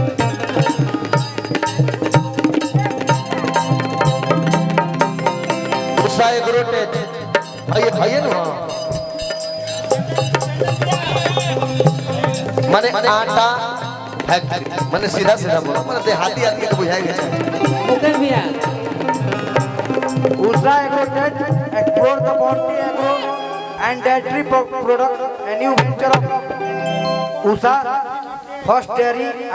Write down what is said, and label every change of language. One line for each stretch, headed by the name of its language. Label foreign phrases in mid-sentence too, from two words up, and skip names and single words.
Hindi: माने आटा फैक्ट्री माने सीधा सीधा बोलो, माने देहाती आदमी को बुझाई गया। मुकेश भैया
English: Usha Agrovet explore the bounty agro and dairy product, a new venture of Usha First Dairy